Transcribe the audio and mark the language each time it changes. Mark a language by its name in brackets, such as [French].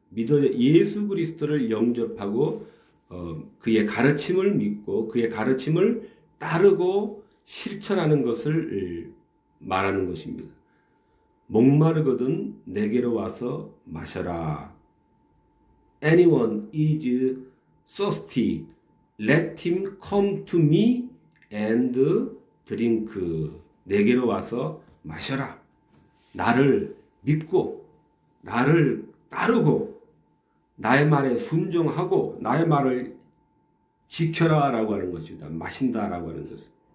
[Korean] 믿어 예수 그리스도를 영접하고 그의 가르침을 믿고 그의 가르침을 따르고 실천하는 것을 말하는 것입니다. 목마르거든 내게로 와서 마셔라. [English] Anyone is thirsty, let him come to me and drink. [Korean] 내게로 와서 마셔라. 나를 믿고 나를 따르고 나의 말에 순종하고 나의 말을 지켜라 라고 하는 것입니다. 마신다라고 하는 것은.